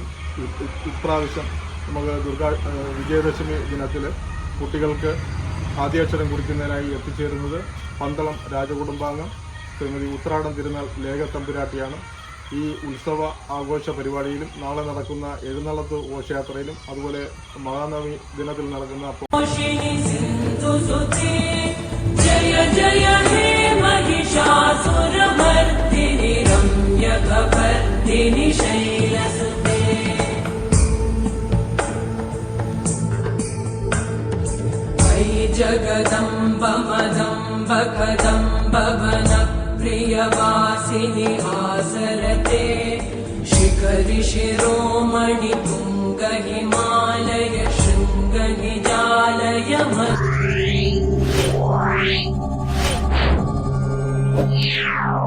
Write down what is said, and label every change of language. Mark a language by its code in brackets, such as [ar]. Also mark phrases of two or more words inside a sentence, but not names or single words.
[ml] ഇപ്രാവശ്യം നമുക്ക് വിജയദശമി ദിനത്തിൽ കുട്ടികൾക്ക് ആദ്യാക്ഷരം കുറിക്കുന്നതിനായി എത്തിച്ചേരുന്നത് പന്തളം രാജകുടുംബാംഗം ശ്രീമതി ഉത്രാടം തിരുനാൾ ലേഖ തമ്പുരാട്ടിയാണ്. ഈ ഉത്സവ ആഘോഷ പരിപാടിയിലും നാളെ നടക്കുന്ന എഴുന്നള്ളത്ത് ഘോഷയാത്രയിലും അതുപോലെ മഹാനവമി ദിനത്തിൽ നടക്കുന്ന [sa] जय जय हे महिषासुरमर्दिनि रम्यकपर्दिनि शैलसुते वै जगदम्ब मदम्ब कदम्ब वनप्रियवासिनि आसरते शिखरि शिरोमणि तुङ्ग हिमालय शृङ्ग निजालय Yeah.